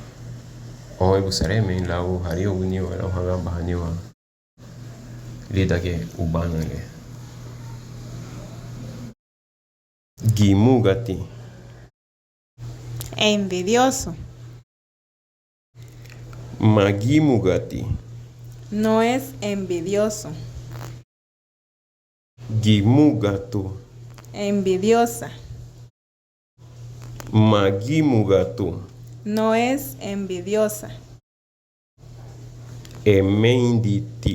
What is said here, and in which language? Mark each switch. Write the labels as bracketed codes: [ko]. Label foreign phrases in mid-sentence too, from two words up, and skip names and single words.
[cab] Oe busareme lau hario uniwa lau hagamba haniwa lidake ubanage. Gimugati. [es] Envidioso. [cab] Magimugati. [es] No es envidioso. [cab] Gimugatu. [es] Envidiosa. [cab] Magimugatu. [es] No es envidiosa. [cab] Emenditi.